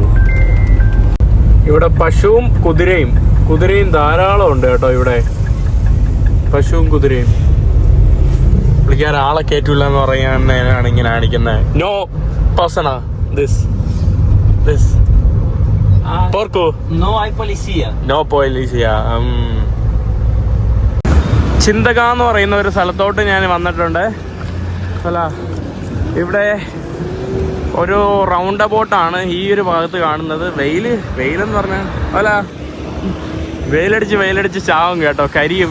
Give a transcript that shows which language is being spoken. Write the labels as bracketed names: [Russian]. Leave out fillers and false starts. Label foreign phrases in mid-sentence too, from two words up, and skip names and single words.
[Malayalam] ഇവിടെ പശുവും കുതിരയും ധാരാളം ഉണ്ട് കേട്ടോ. ഇവിടെ പശുവും കുതിരയും. വിളിക്കാൻ ആളെ കയറ്റില്ല എന്ന് പറയാനാണ് ഇങ്ങനെ കാണിക്കുന്നത്. നോ പേഴ്സണാ ദിസ് പോർക്കോ [Spanish] No hay policía. No policía. [Malayalam] ചിന്തക എന്ന് പറയുന്ന ഒരു സ്ഥലത്തോട്ട് ഞാൻ വന്നിട്ടുണ്ട്. അല്ല, ഇവിടെ ഒരു റൗണ്ട് അബൌട്ടാണ് ഈ ഒരു ഭാഗത്ത് കാണുന്നത്. വെയിലെന്ന് പറഞ്ഞാൽ അല്ല, വെയിലടിച്ച് ചാവും കേട്ടോ, കരിയും.